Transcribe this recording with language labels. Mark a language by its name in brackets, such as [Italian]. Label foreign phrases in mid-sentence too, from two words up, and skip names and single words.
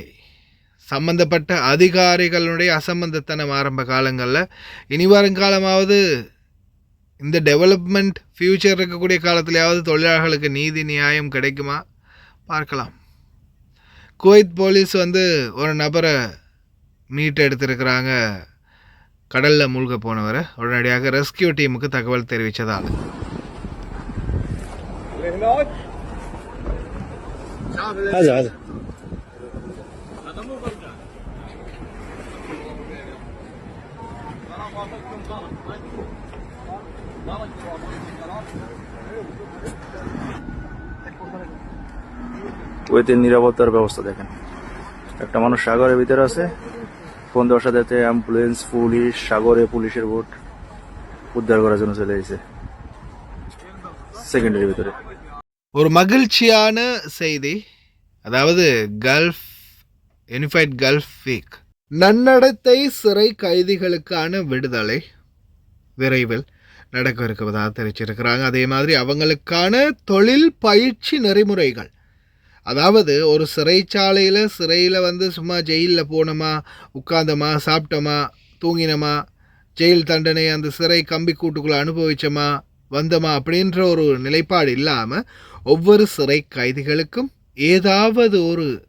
[Tamil] சம்பந்தப்பட்ட அதிகாரிகளுடைய அசம்பந்தத்தனம் ஆரம்ப காலங்களில், இனி வருங்காலமாவது இந்த [English] development future [Tamil] இருக்கக்கூடிய காலத்திலேயாவது தொழிலாளர்களுக்கு நீதி நியாயம் கிடைக்குமா பார்க்கலாம். குவைத் போலீஸ் ஒரு நபரை மீட் எடுத்திருக்கிறாங்க. கடலில் மூழ்க போனவரை உடனடியாக [English] rescue team [Tamil] தகவல் தெரிவித்ததால் [Bangla] هذا কুয়েতের নিরাপত্তার ব্যবস্থা দেখেন, একটা মানুষ সাগরের ভিতরে আছে, ফোন দেওয়ার সাথে সাথে অ্যাম্বুলেন্স, পুলিশ, সাগরে পুলিশের বোট উদ্ধার করার জন্য চলে এসেছে সেকেন্ডারির ভিতরে। [Tamil] ஒரு மகிழ்ச்சியான செய்தி, அதாவது [English] Gulf unified Gulf week [Tamil] நன்னடத்தை சிறை கைதிகளுக்கான விடுதலை விரைவில் நடக்க இருக்குவதாக தெரிவிச்சிருக்கிறாங்க. அதே மாதிரி அவங்களுக்கான தொழில் பயிற்சி நெறிமுறைகள், அதாவது ஒரு சிறையில் வந்து சும்மா ஜெயிலில் போனோமா, உட்கார்ந்தோமா, சாப்பிட்டோமா, தூங்கினோமா, ஜெயில் தண்டனை அந்த சிறை கம்பி கூட்டுக்குள்ளே அனுபவிச்சோமா, வந்தோமா அப்படின்ற ஒரு நிலைப்பாடு இல்லாமல் ஒவ்வொரு சிறை கைதிகளுக்கும் ஏதாவது ஒரு